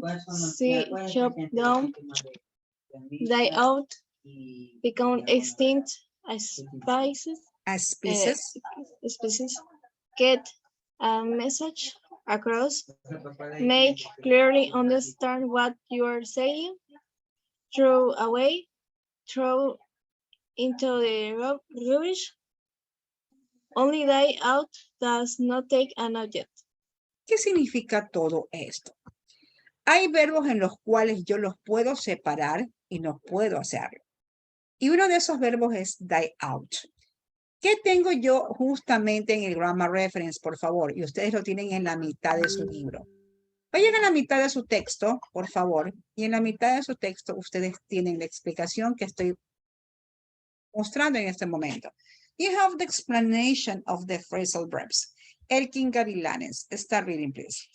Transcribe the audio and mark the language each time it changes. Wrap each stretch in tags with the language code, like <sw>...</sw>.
<en>see, chop down, die out, become extinct as species, get a message across, make clearly understand what you are saying, throw away, throw into the rubbish, only die out does not take an object.</en> <es>¿Qué significa todo esto? Hay verbos en los cuales yo los puedo separar y no puedo hacerlo. Y uno de esos verbos es die out. ¿Qué tengo yo justamente en el grammar reference, por favor? Y ustedes lo tienen en la mitad de su libro. Vayan a la mitad de su texto, por favor. Y en la mitad de su texto ustedes tienen la explicación que estoy mostrando en este momento.</es> <en>You have the explanation of the phrasal verbs. Elkin Gavilanes, start reading, please.</en>